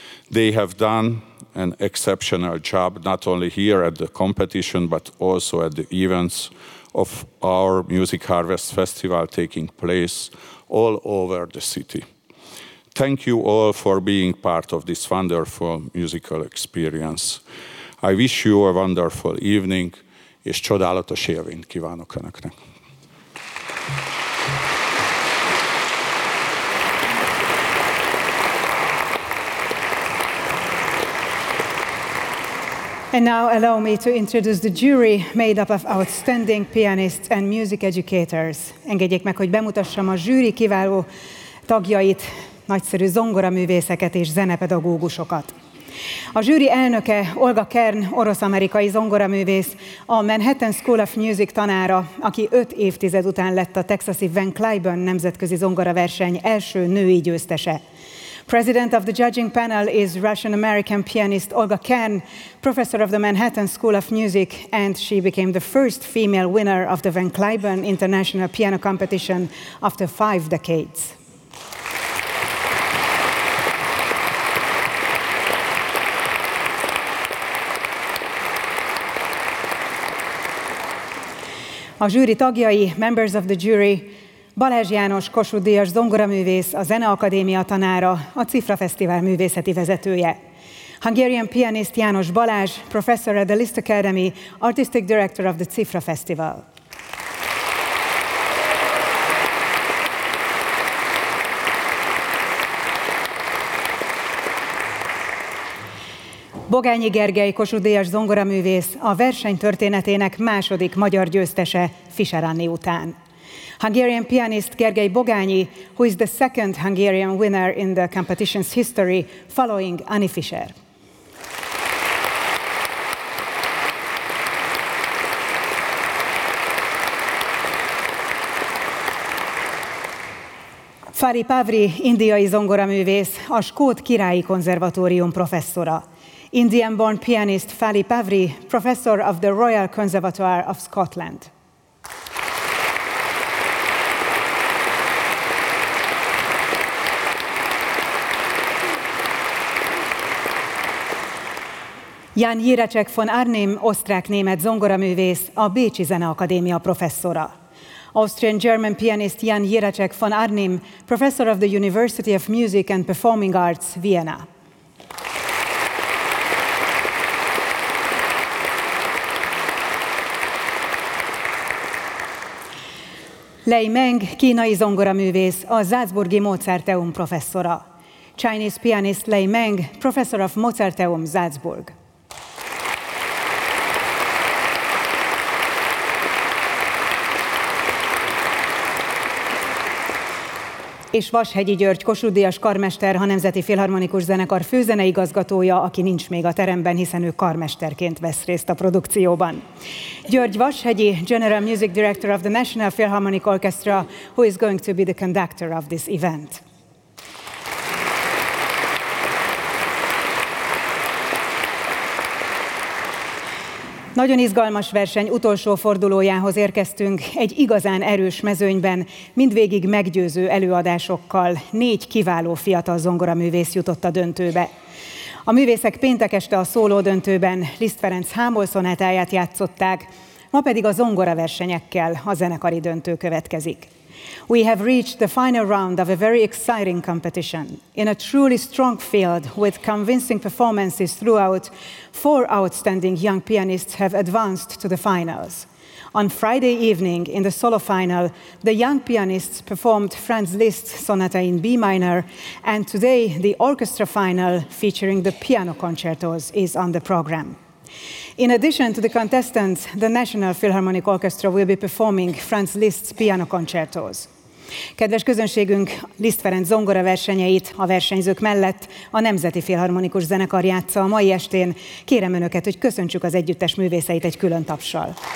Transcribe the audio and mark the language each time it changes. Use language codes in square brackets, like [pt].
[en] They have done an exceptional job not only here at the competition, but also at the events of our Music Harvest Festival taking place all over the city. Thank you all for being part of this wonderful musical experience. I wish you a wonderful evening, [hu] és csodálatos élvényt kívánok Önöknek. [en] And now allow me to introduce the jury made up of outstanding pianists and music educators. [hu] Engedjék meg, hogy bemutassam a zsűri kiváló tagjait, nagyszerű zongoraművészeket és zenepedagógusokat. A zsűri elnöke Olga Kern, orosz-amerikai zongoraművész, a Manhattan School of Music tanára, aki 5 évtized után lett a texasi Van Cliburn nemzetközi zongoraverseny első női győztese. [en] President of the judging panel is Russian-American pianist Olga Kern, professor of the Manhattan School of Music, and she became the first female winner of the Van Cliburn International Piano Competition after 5 decades. [hu] A zsűri tagjai, [en] members of the jury, [hu] Balázs János Kossuth Díjas zongoraművész, a Zeneakadémia tanára, a Cifra Fesztivál művészeti vezetője. [en] Hungarian pianist János Balázs, professor at the Liszt Academy, artistic director of the Cifra Festival. [hu] Bogányi Gergely Kossuth Díjas zongoraművész, a verseny történetének második magyar győztese Fischer Anni után. [en] Hungarian pianist Gergely Bogányi, who is the second Hungarian winner in the competition's history, following Anni Fischer. [hu] Fari Pavri, indiai zongoraművész, a Skót Királyi Konzervatórium professzora. [en] Indian-born pianist Fali Pavri, professor of the Royal Conservatoire of Scotland. [hu] Jan Jiracek von Arnim, osztrák-német zongoraművész, a Bécsi Zeneakadémia professzora. [en] Austrian-German pianist Jan Jiracek von Arnim, professor of the University of Music and Performing Arts, Vienna. [hu] Lei Meng, kínai zongoraművész, a Salzburgi Mozarteum professzora. [en] Chinese pianist Lei Meng, professor of Mozarteum, Salzburg. [hu] És Vashegyi György, Kossuth Díjas karmester, a Nemzeti Filharmonikus Zenekar főzenei igazgatója, aki nincs még a teremben, hiszen ő karmesterként vesz részt a produkcióban. [en] György Vashegyi, General Music Director of the National Philharmonic Orchestra, who is going to be the conductor of this event. [hu] Nagyon izgalmas verseny utolsó fordulójához érkeztünk, egy igazán erős mezőnyben, mindvégig meggyőző előadásokkal 4 kiváló fiatal zongoraművész jutott a döntőbe. A művészek péntek este a szóló döntőben Liszt Ferenc hámol szonátáját játszották, ma pedig a zongora versenyekkel a zenekari döntő következik. [en] We have reached the final round of a very exciting competition. In a truly strong field, with convincing performances throughout, 4 outstanding young pianists have advanced to the finals. On Friday evening, in the solo final, the young pianists performed Franz Liszt's Sonata in B minor, and today the orchestra final, featuring the piano concertos, is on the program. In addition to the contestants, the National Philharmonic Orchestra will be performing Franz Liszt's piano concertos. [hu] Kedves közönségünk, Liszt Ferenc zongora versenyeit a versenyzők mellett a Nemzeti Filharmonikus Zenekar játssza a mai estén. Kérem önöket, hogy köszöntsük az együttes művészeit egy külön tapssal.